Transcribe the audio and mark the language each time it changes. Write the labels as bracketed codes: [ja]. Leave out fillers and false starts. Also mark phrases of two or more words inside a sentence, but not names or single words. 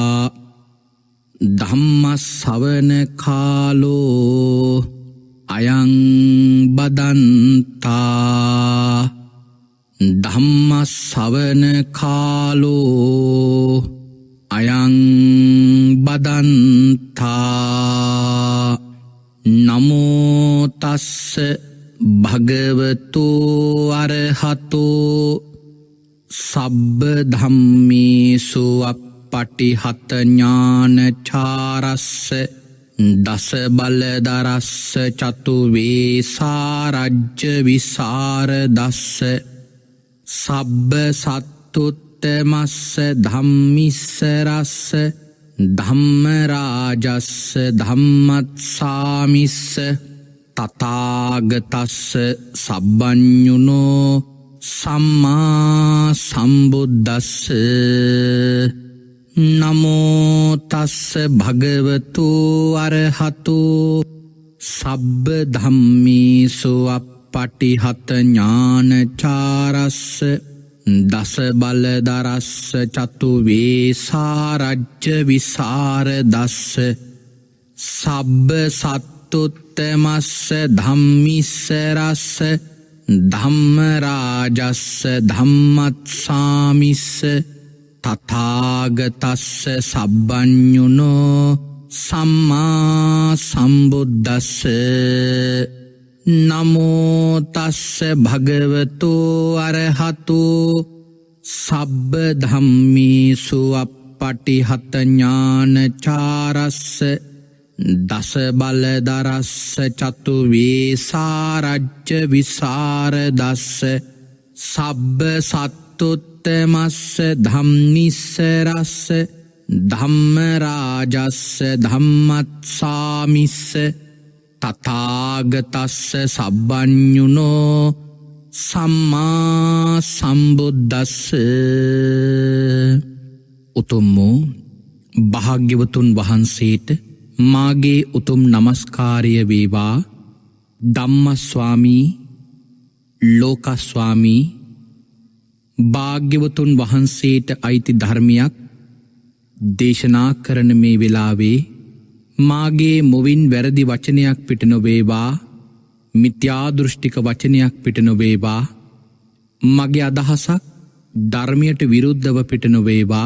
[pi] धम्मश्रवण कालो अयं बदन्ता धम्मश्रवण कालो अयं बदन्ता नमो तस्स भगवतो अरहतो सब्ब धम्मेषु अपटिहत ज्ञानचारस्स दस बलधरस्स चतुर्वेशारज्य विशारदस्स सब्ब सत्तुत्तमस्स धम्मिस्सरस्स धम्मराजस्स धम्मत्सामिस्स तथागतस्स सब्बञ्जुनो सम्मा सम्बुद्धस्स नमो तस्स भगवतो अरहतो सब्ब धम्मेषु अपटिहत ज्ञानचारस्स दस बलधरस्स चतुर्वेशारज्य विशारदस्स सब्ब सत्तुत्तमस्स धम्मिस्सरस्स धम्मराजस्स धम्मत्सामिस्स तथागतस्स सब्बञ्जुनो सम्मा सम्बुद्धस्स नमो तस्स भगवतो अरहतो सब्ब धम्मेषु अपटिहत ज्ञानचारस्स दस बलधरस्स चतुर्वेशारज्य विशारदस्स सब्ब सत्तुत्तमस्स धम्मिस्सरस्स धम्मराजस्स धम्मत्सामिस्स तथागतस्स सब्बञ्जुनो सम्मा सम्बुद्धस्स [si] උතුම්මෝ භාග්‍යවතුන් වහන්සේට මාගේ උතුම් නමස්කාරය වේවා. ධම්මස්වාමී ලෝකස්වාමී භාග්‍යවතුන් වහන්සේට අයිති ධර්මයක් දේශනා කරන මේ වෙලාවේ මාගේ මුවින් වැරදි වචනයක් පිට නොවේවා, මිත්‍යා දෘෂ්ටික වචනයක් පිට නොවේවා, මගේ අදහසක් ධර්මයට විරුද්ධව පිට නොවේවා.